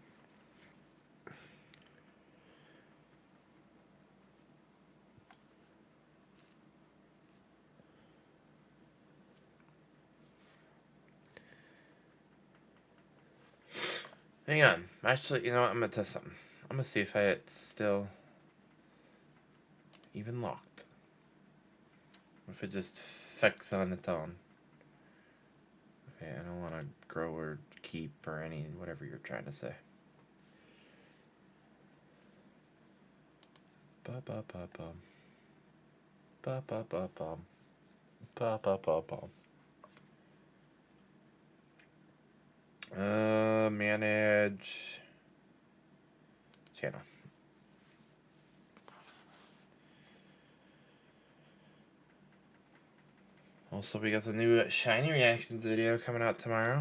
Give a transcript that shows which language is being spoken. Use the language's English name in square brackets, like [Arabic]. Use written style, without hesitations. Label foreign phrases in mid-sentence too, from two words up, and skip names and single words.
[English] Hang on. Actually, you know what? I'm going to test something. I'm going to see if it's still even locked. If it just fixes on its own. Okay, I don't want to grow or keep or any, whatever you're trying to say. Ba-ba-ba-bum. Ba-ba-ba-bum. Ba-ba-ba-bum. Manage channel. Also, we got the new Shiny Reactions video coming out tomorrow.